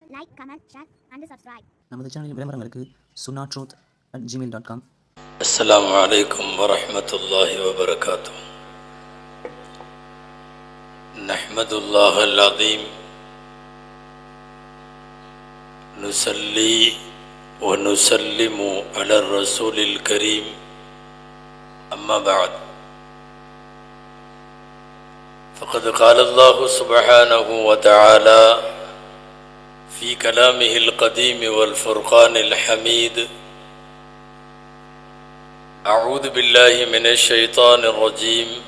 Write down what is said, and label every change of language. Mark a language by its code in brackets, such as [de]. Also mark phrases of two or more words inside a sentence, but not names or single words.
[en] like, comment, share and subscribe. [ta] நமது சேனலின் விளம்பரங்களுக்கு sunnahtruth@gmail.com. [ar] السلام عليكم ورحمة الله وبركاته. نحمد الله العظيم نصلي و نسلم على الرسول الكريم. أما بعد. فقد قال الله سبحانه وتعالى في كلامه القديم والفرقان الحميد: أعوذ بالله من الشيطان الرجيم.